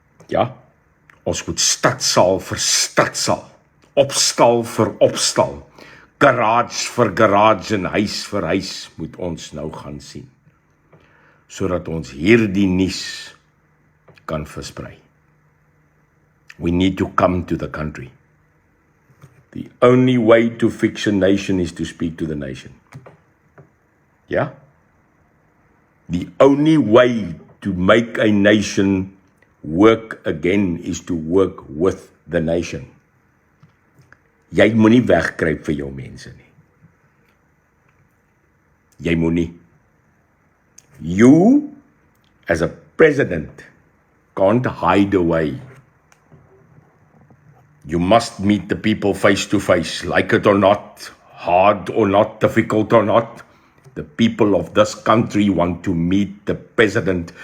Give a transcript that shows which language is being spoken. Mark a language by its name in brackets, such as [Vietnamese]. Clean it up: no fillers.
[Afrikaans] Ja, ons moet stadsaal vir stadsaal, opstal vir opstal, garage vir garage en huis vir huis moet ons nou gaan sien, sodat ons hierdie nuus kan versprei. [English] We need to come to the country. The only way to fix a nation is to speak to the nation. Yeah? The only way to make a nation work again is to work with the nation. [Afrikaans] Jy moenie wegkruip vir jou mense nie. Jy moenie. [English] You, as a president, can't hide away. You must meet the people face to face, like it or not, hard or not, difficult or not. The people of this country want to meet the president.